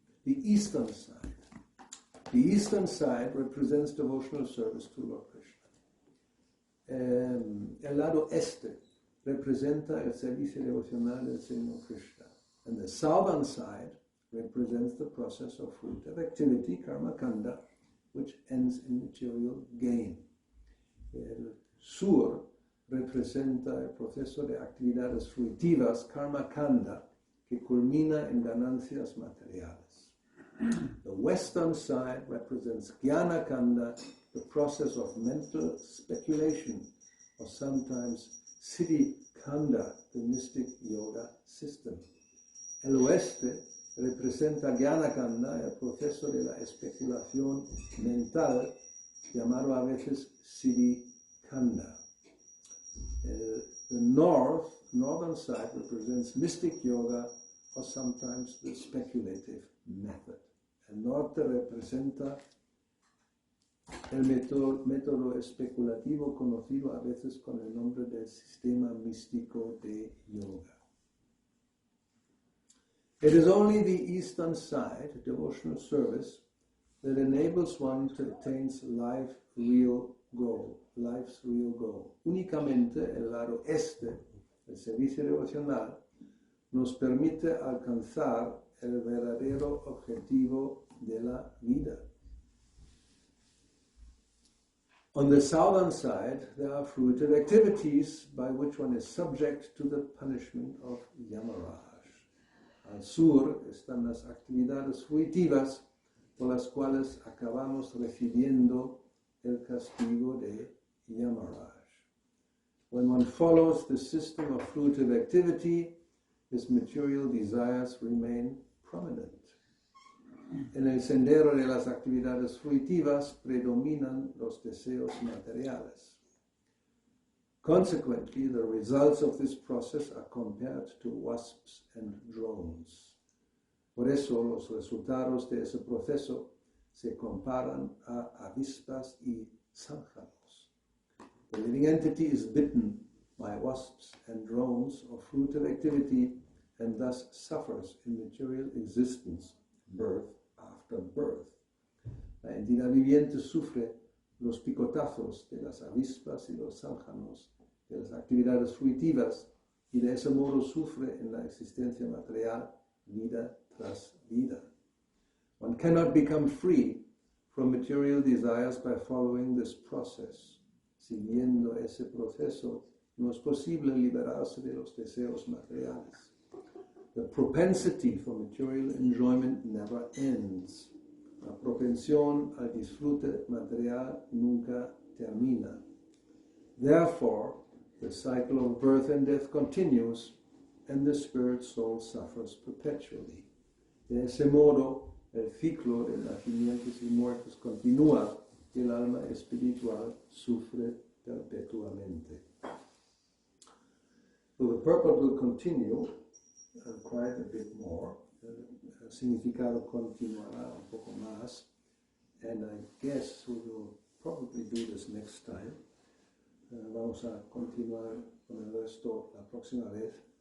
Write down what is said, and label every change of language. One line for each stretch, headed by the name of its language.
English: The eastern side. The eastern side represents devotional service to Lord Krishna.
Spanish: El lado este representa el servicio devocional del Señor Krishna.
English: And the southern side represents the process of fruitive activity, karma kanda, which ends in material gain.
Spanish: El sur representa el proceso de actividades fruitivas, karma kanda, que culmina en ganancias materiales.
English: The western side represents Jnana Kanda, the process of mental speculation, or sometimes Siddhi Kanda, the mystic yoga system.
Spanish: El oeste representa Jnana Kanda, el proceso de la especulación mental, llamado a veces Siddhi Kanda.
English: The northern side represents mystic yoga, or sometimes the speculative method.
Spanish: El norte representa el método especulativo conocido a veces con el nombre del sistema místico de yoga.
English: It is only the eastern side, devotional service, that enables one to attain life's real goal.
Spanish: Únicamente el lado este, el servicio devocional, nos permite alcanzar el verdadero objetivo de la vida.
English: On the southern side, there are fruitive activities by which one is subject to the punishment of Yamaraj.
Spanish: Al sur están las actividades fruitivas por las cuales acabamos recibiendo el castigo de Yamaraj.
English: When one follows the system of fruitive activity, his material desires remain prominent.
Spanish: En el sendero de las actividades fruitivas predominan los deseos materiales.
English: Consequently, the results of this process are compared to wasps and drones.
Spanish: Por eso, los resultados de ese proceso se comparan a avispas y zánganos.
English: The living entity is bitten by wasps and drones of fruitive activity and thus suffers in material existence, birth after birth.
Spanish: La entidad viviente sufre los picotazos de las avispas y los zánganos de las actividades fruitivas y de ese modo sufre en la existencia material vida tras vida.
English: One cannot become free from material desires by following this process.
Spanish: Siguiendo ese proceso, no es posible liberarse de los deseos materiales.
English: The propensity for material enjoyment never ends.
Spanish: La propensión al disfrute material nunca termina.
English: Therefore, the cycle of birth and death continues, and the spirit soul suffers perpetually.
Spanish: De ese modo, el ciclo de nacimientos y muertes continúa, y el alma espiritual sufre perpetuamente.
English: So the purport will continue quite a bit more.
Spanish: El significado continuará un poco más,
English: and I guess we will probably do this next time.
Spanish: Vamos a continuar con el resto la próxima vez.